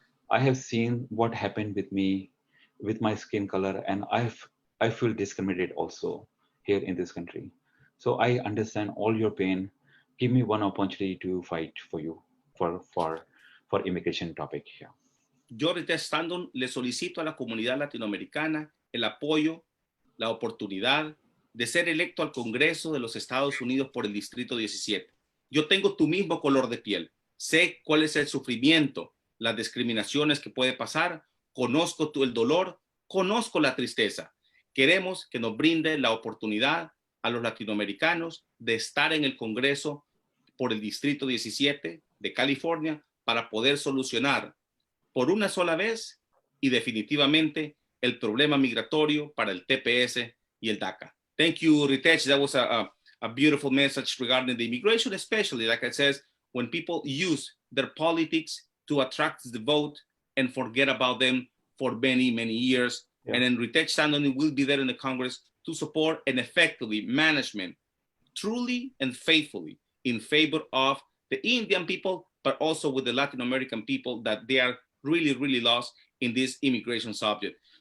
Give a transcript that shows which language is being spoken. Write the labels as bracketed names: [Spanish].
[English] I have seen what happened with me, with my skin color, and I feel discriminated also here in this country. So I understand all your pain. Give me one opportunity to fight for you for immigration topic here. [Spanish] Yo, Ritesh Tandon, le solicito a la comunidad latinoamericana el apoyo, la oportunidad de ser electo al Congreso de los Estados Unidos por el Distrito 17. Yo tengo tu mismo color de piel. Sé cuál es el sufrimiento, las discriminaciones que puede pasar. Conozco el dolor, conozco la tristeza. Queremos que nos brinde la oportunidad a los latinoamericanos de estar en el Congreso por el Distrito 17 de California para poder solucionar por una sola vez y definitivamente el problema migratorio para el TPS y el DACA. [English] Thank you, Ritesh. That was a beautiful message regarding the immigration, especially, like I said, when people use their politics to attract the vote and forget about them for many, many years. Yeah. And then Ritesh Tandon will be there in the Congress to support and effectively management, truly and faithfully in favor of the Indian people, but also with the Latin American people that they are really, really lost in this immigration subject.